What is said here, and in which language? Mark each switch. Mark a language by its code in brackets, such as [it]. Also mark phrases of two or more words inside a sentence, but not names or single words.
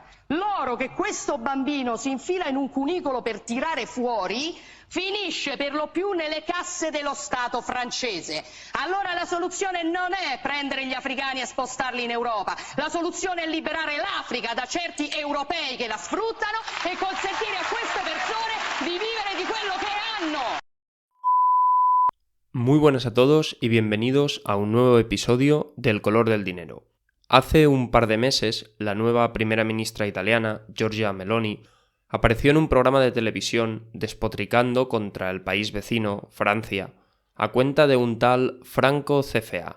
[it] L'oro che questo bambino si infila in un cunicolo per tirare fuori finisce per lo più nelle casse dello Stato francese. Allora la soluzione non è prendere gli africani e spostarli in Europa, la soluzione è liberare l'Africa da certi europei che la sfruttano e consentire a queste persone di vivere di quello che hanno. [es] Muy buenas a todos y bienvenidos a un nuevo episodio del color del dinero. Hace un par de meses, la nueva primera ministra italiana, Giorgia Meloni, apareció en un programa de televisión despotricando contra el país vecino, Francia, a cuenta de un tal Franco CFA.